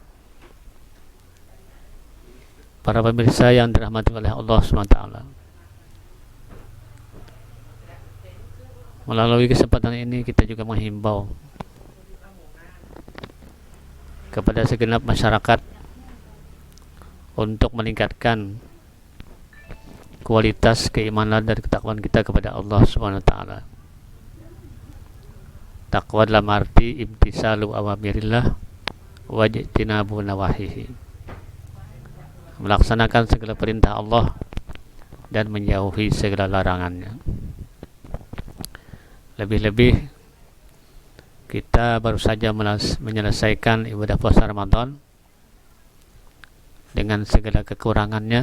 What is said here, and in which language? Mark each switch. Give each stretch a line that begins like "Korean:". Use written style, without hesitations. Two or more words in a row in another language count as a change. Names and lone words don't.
Indonesian: Para pemirsa yang dirahmati oleh Allah SWT, melalui kesempatan ini kita juga menghimbau kepada segenap masyarakat untuk meningkatkan kualitas keimanan dan ketakwaan kita kepada Allah
Arabic: سبحانه وتعالى.
Indonesian: Takwa dalam arti
Arabic: امتثال أوامر الله واجتناب نواهيه.
Indonesian: Melaksanakan segala perintah Allah dan menjauhi segala larangannya. Lebih-lebih kita baru saja menyelesaikan ibadah puasa Ramadan dengan segala kekurangannya.